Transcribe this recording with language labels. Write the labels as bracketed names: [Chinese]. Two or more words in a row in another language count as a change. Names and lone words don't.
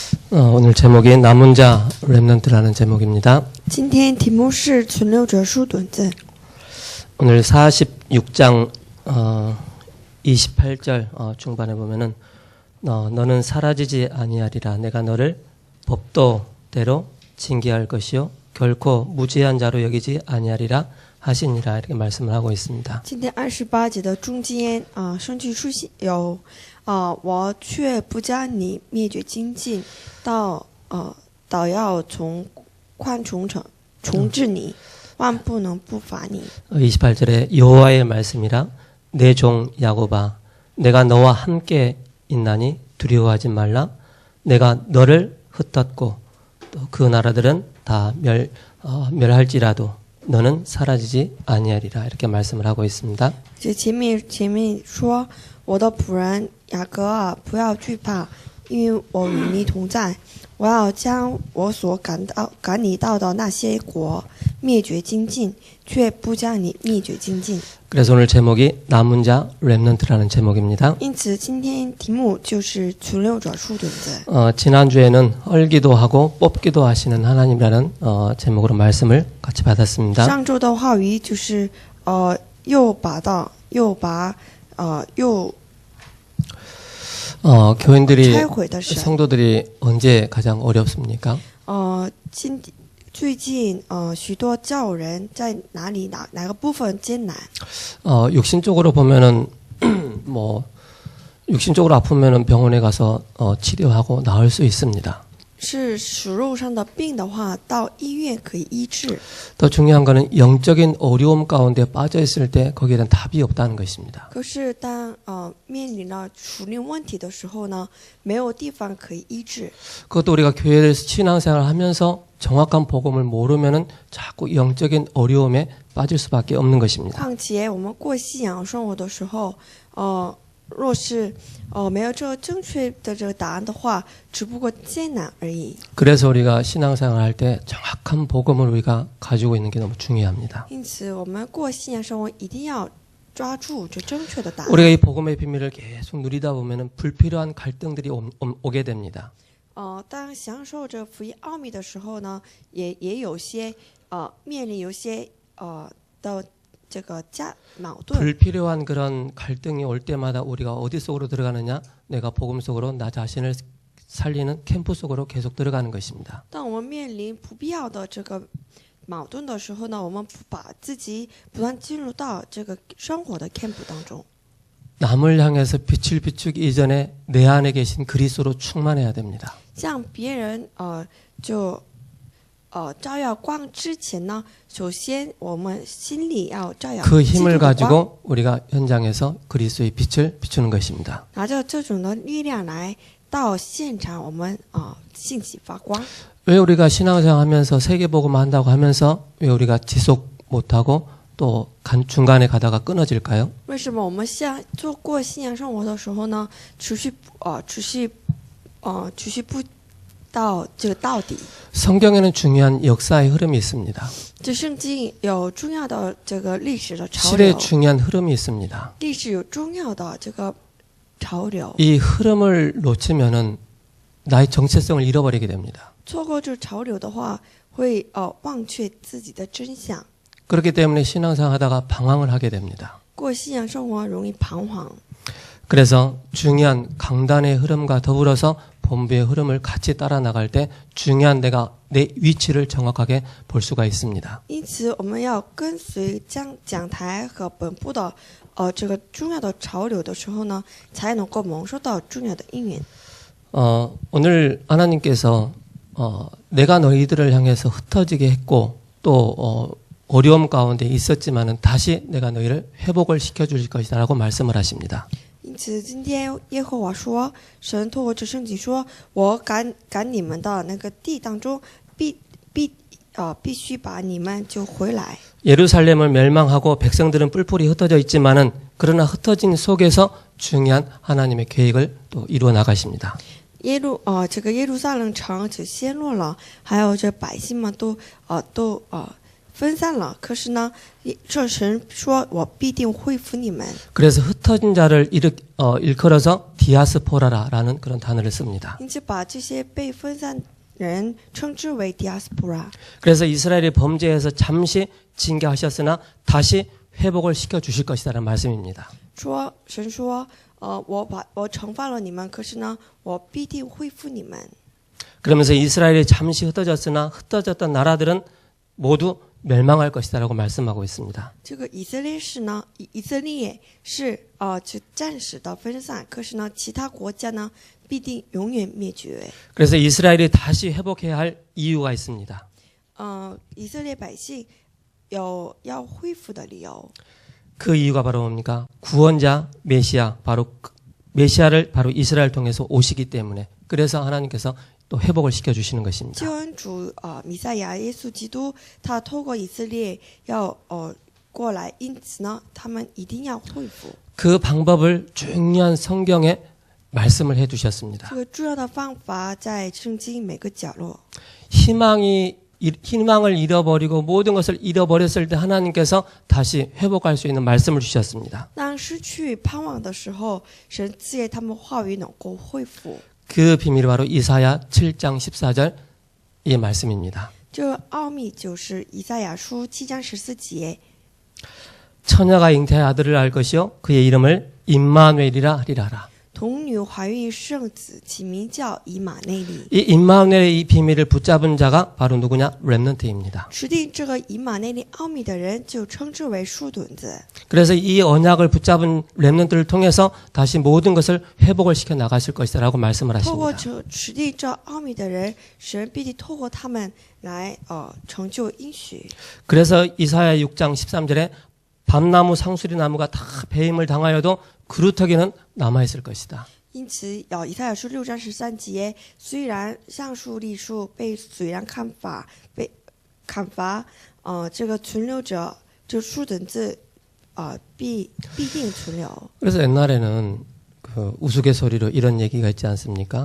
[Korean] 오늘 제목이 남은 자 렘넌트라는 제목입니다. [Chinese] 今天题目是存留者书短字。 [Korean] 오늘 46장 28절 중반에 보면은 너는 사라지지 아니하리라. 내가 너를 법도대로 징계할 것이요 결코 무죄한 자로 여기지 아니하리라 하시니라. 이렇게 말씀을 하고 있습니다. [Chinese] 今天28节的中间圣经书有我却不将你灭绝精尽，倒要从宽重治你，万不能不罚你。 [Korean] 28절에 여호와의 말씀이라 내 종 야곱아 내가 너와 함께 있나니 두려워하지 말라. 내가 너를 흩었고 또 그 나라들은 다 멸할지라도 너는 사라지지 아니하리라. 이렇게 말씀을 하고 있습니다. [Chinese] 前面说我的仆人雅各啊，不要惧怕，因为我与你同在。我要将我所赶你到的那些国灭绝精尽，却不将你灭绝精尽。 [Korean] 그래서 오늘 제목이 남은 자 렘넌트라는 제목입니다. [Chinese] 因此今天题目就是存留者书短字。 [Korean] 지난주에는 헐기도 하고 뽑기도 하시는 하나님이라는 제목으로 말씀을 같이 받았습니다. [Chinese] 上周的话语就是又 [Korean] 교인들이 [Chinese] 拆毁的神。 [Korean] 성도들이 언제 가장 어렵습니까? [Chinese] 最近许多教人在哪个部分艰难？ [Korean] 육신적으로 보면은 뭐 육신적으로 아프면은 병원에 가서 치료하고 나을 수 있습니다. [Chinese] 是属肉上的病的话，到医院可以医治。 [Korean] 더 중요한 거는 영적인 어려움 가운데 빠져 있을 때 거기에 대한 답이 없다는 것입니다. [Chinese] 可是当面临了属灵问题的时候呢，没有地方可以医治。 [Korean] 그것도 우리가 교회를 신앙생활을 하면서 정확한 복음을 모르면은 자꾸 영적인 어려움에 빠질 수밖에 없는 것입니다. [Chinese] 况且我们过信仰生活的时候，若是没有这个正确的这个答案的话，只不过艰难而已。 [Korean] 그래서 우리가 신앙생활을 할 때 정확한 복음을 우리가 가지고 있는 게 너무 중요합니다. [Chinese] 因此，我们过信仰生活一定要抓住这正确的答案。 [Korean] 우리가 이 복음의 비밀을 계속 누리다 보면은 불필요한 갈등들이 오게 됩니다. [Chinese] 当享受这福音奥秘的时候呢，也有些面临有些的这个矛盾。 [Korean] 불필요한 그런 갈등이 올 때마다 우리가 어디 속으로 들어가느냐? 내가 복음 속으로 나 자신을 살리는 캠프 속으로 계속 들어가는 것입니다. [Chinese] 当我们面临不必要的这个矛盾的时候呢，我们把自己不断进入到这个生活的 camp 当中。 [Korean] 남을 향해서 빛을 비추기 이전에 내 안에 계신 그리스도로 충만해야 됩니다. [Chinese] 向别人照耀光之前呢，首先我们心里要照耀 [Korean] 그 [Chinese] 基督 [Korean] 힘을 [Chinese] 的光， [Korean] 가지고 우리가 현장에서 그리스도의 빛을 비추는 것입니다. [Chinese] 拿着这种的力量来到现场，我们兴起发光。 [Korean] 왜 우리가 신앙생활 하면서 세계복음 한다고 하면서 왜 우리가 지속 못하고 또 중간에 가다가 끊어질까요? [Chinese] 为什么我们做过信仰生活的时候呢，持续不到这个到底？ [Korean] 성경에는 중요한 역사의 흐름이 있습니다. [Chinese] 这圣经有重要的这个历史的潮 [Korean] 시대의 [Chinese] 流， [Korean] 중요한 흐름이 있습니다. [Chinese] 历史有重要的这个潮流。 [Korean] 이 흐름을 놓치면은 나의 정체성을 잃어버리게 됩니다. [Chinese] 错过这潮流的话，会忘却自己的真相。 [Korean] 그렇기 때문에 신앙생활 하다가 방황을 하게 됩니다. [Chinese] 过信仰生活容易彷徨。 [Korean] 그래서 중요한 강단의 흐름과 더불어서 본부의 흐름을 같이 따라 나갈 때 중요한 내가 내 위치를 정확하게 볼 수가 있습니다. [Chinese] 因此，我们要跟随讲台和本部的这个重要的潮流的时候呢，才能够蒙受到重要的应允。 [Korean] 오늘 하나님께서 내가 너희들을 향해서 흩어지게 했고 또 어려움 가운데 있었지만은 다시 내가 너희를 회복을 시켜줄 것이다라고 말씀을 하십니다. [Chinese] 因此，今天耶和华说，神透过这圣经说，我赶你们的那个地当中，必须把你们救回来。 [Korean] 예루살렘을 멸망하고 백성들은 뿔뿔이 흩어져 있지만은 그러나 흩어진 속에서 중요한 하나님의 계획을 또 이루어 나가십니다. [Chinese] 这个耶路撒冷城就陷落了，还有这百姓们都分散了，可是呢，这神说我必定恢复你们。 [Korean] 그래서 흩어진 자를 일컬어서 디아스포라라는 그런 단어를 씁니다. [Chinese] 因此把这些被分散人称之为 diaspora。 [Korean] 그래서 이스라엘이 범죄해서 잠시 징계하셨으나 다시 회복을 시켜 주실 것이라는 말씀입니다. [Chinese] 说神说，我惩罚了你们，可是呢，我必定恢复你们。 [Korean] 그러면서 이스라엘이 잠시 흩어졌으나 흩어졌던 나라들은 모두 멸망할 것이다라고 말씀하고 있습니다. [Chinese] 这个以色列是呢，以色列是就暂时的分散，可是呢，其他国家呢必定永远灭绝。 [Korean] 그래서 이스라엘이 다시 회복해야 할 이유가 있습니다. [Chinese] 以色列百姓有要恢复的理由。 [Korean] 그 이유가 바로 뭡니까? 구원자 메시아 메시아를 바로 이스라엘 통해서 오시기 때문에 그래서 하나님께서 또 회복을 시켜 주시는 것입니다. [Chinese] 救恩主弥赛亚耶稣基督，他透过以色列要过来，因此呢，他们一定要恢复。 [Korean] 그 방법을 중요한 성경에 말씀을 해 주셨습니다. [Chinese] 这个重要的方法在圣经每个角落。 [Korean] 희망을 잃어버리고 모든 것을 잃어버렸을 때 하나님께서 다시 회복할 수 있는 말씀을 주셨습니다. [Chinese] 当失去盼望的时候，神赐给他们话语能够恢复。 [Korean] 그 비밀이 바로 이사야 7장 14절 이 말씀입니다. [Chinese] 这个奥秘就是以赛亚书7章14节。 [Korean] 처녀가 잉태의 아들을 알 것이요 그의 이름을 임마누엘이라 하리라. [Chinese] 童女怀孕生子，起名叫以马内利。 [Korean] 이 임마누엘의 이 비밀을 붙잡은 자가 바로 누구냐? 렘넌트입니다. [Chinese] 持定这个以马内利奥秘的人，就称之为树墩子。 [Korean] 그래서 이 언약을 붙잡은 렘넌트를 통해서 다시 모든 것을 회복을 시켜 나가실 것이라고 말씀을 [Chinese] 透过 [Korean] 하십니다. [Chinese] 持定这奥秘的人，神必定透过他们来成就应许。 [Korean] 그래서 이사야 6장 13절에 밤나무 상수리 나무가 다 배임을 당하여도 그루터기는 남아있을 것이다. [Chinese] 因此，以赛亚书6章13节，虽然橡树、栗树被虽然砍伐，这个存留者，这树墩子，必定存留。 [Korean] 그래서 옛날에는 그 우스갯소리로 이런 얘기가 있지 않습니까?